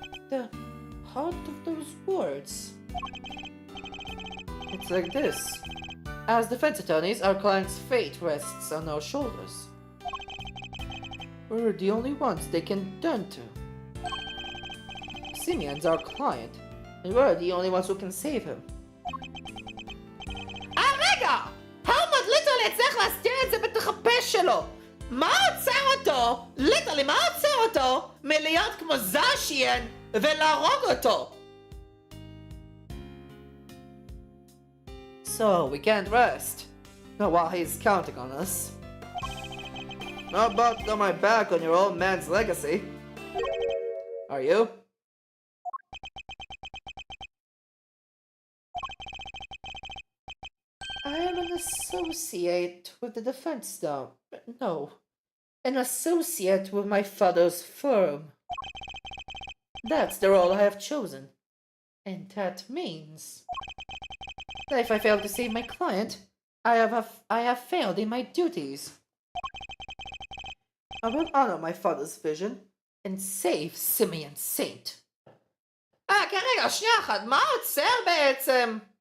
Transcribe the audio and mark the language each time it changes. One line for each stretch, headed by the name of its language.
English: The heart of those words? It's like this. As defense attorneys, our client's fate rests on our shoulders. We're the only ones they can turn to. Simeon's our client, and we're the only ones who can save him.
Hebrew: רגע! הלמוט ליטרלי צריך להסתיר את זה בתוך הפה שלו! מה עוצר אותו? ליטרלי, מה עוצר אותו מלהיות כמו זאשיין ולהרוג אותו?
English: So, we can't rest. Not while he's counting on us. Not about to turn my back on your old man's legacy. Are you? I am an associate with the defense now. No. An associate with my father's firm. That's the role I have chosen. And that means that if I fail to save my client, I have failed in my duties. I will honor my father's vision and save Simeon Saint.
Hebrew: כרגע, שנייה אחת, מה עוצר בעצם?